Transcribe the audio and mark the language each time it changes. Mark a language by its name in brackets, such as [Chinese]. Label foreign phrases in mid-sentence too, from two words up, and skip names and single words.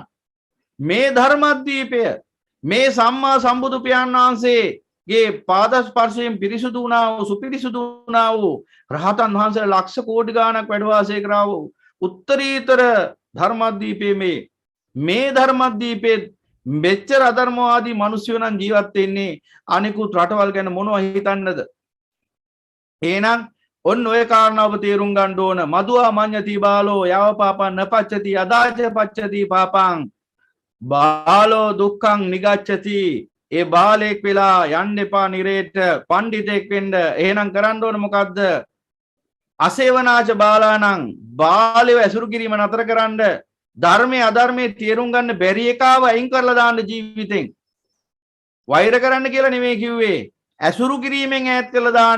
[Sinhala] මේ ධර්මද්වීපය මේ සම්මා සම්බුදු පියාණන් වහන්සේගේ පාද ස්පර්ශයෙන් පිරිසුදු වුණා වූ සුපිරිසුදු වුණා වූ රහතන් වහන්සේලා ලක්ෂ කෝටි ගාණක් වැඩ වාසය කරා වූ උත්තරීතර ධර්මද්වීපයේ මේ ධර්මද්වීපයේ මෙච්චර අධර්මවාදී මිනිස්සු නම් ජීවත් වෙන්නේ අනිකුත් රටවල් ගැන මොනව හිතන්නද? එහෙනම් ඔන්න ඔය කාරණාව තේරුම් ගන්න ඕන. [Pali] මදුවා මඤ්ඤති බාලෝ යවපාපං නපච්චති අදාච පච්චති පාපං බාලෝ දුක්ඛං නිගච්ඡති. [Sinhala] ඒ බාලෙක් වෙලා යන්න එපා නිරේට පඬිතෙක් වෙන්න. එහෙනම් කරන්න ඕන මොකද්ද? [Pali] අසේවනාච බාලාණං [Sinhala] බාලයව ඇසුරු කිරීම නතර කරන්න. ධර්මයේ අධර්මයේ තේරුම් ගන්න බැරි එකාව අයින් කරලා දාන්න ජීවිතෙන්. වෛර කරන්න කියලා නෙමෙයි කිව්වේ. ඇසුරු කිරීමෙන් ඈත් කරලා දාන්න.